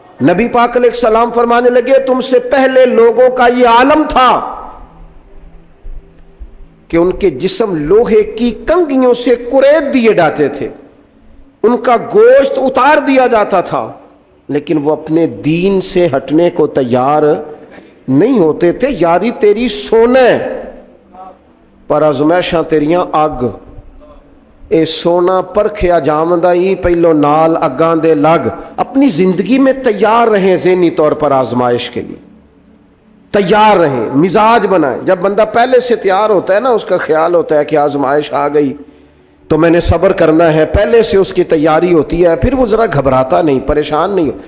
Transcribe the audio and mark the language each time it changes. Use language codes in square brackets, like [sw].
[ur] نبی پاک علیہ السلام فرمانے لگے تم سے پہلے لوگوں کا یہ عالم تھا کہ ان کے جسم لوہے کی کنگھیوں سے کریت دیے جاتے تھے, ان کا گوشت اتار دیا جاتا تھا, لیکن وہ اپنے دین سے ہٹنے کو تیار نہیں ہوتے تھے. [pa] یاری تیری سونا پر ازمائشاں تیریاں اگ, اے سونا پرکھیا جامدہ ہی پہلو نال اگاں دے لگ. [ur] اپنی زندگی میں تیار رہیں, ذہنی طور پر آزمائش کے لیے تیار رہیں, مزاج بنائیں. جب بندہ پہلے سے تیار ہوتا ہے نا, اس کا خیال ہوتا ہے کہ آزمائش آ گئی تو میں نے صبر کرنا ہے, پہلے سے اس کی تیاری ہوتی ہے, پھر وہ ذرا گھبراتا نہیں, پریشان نہیں.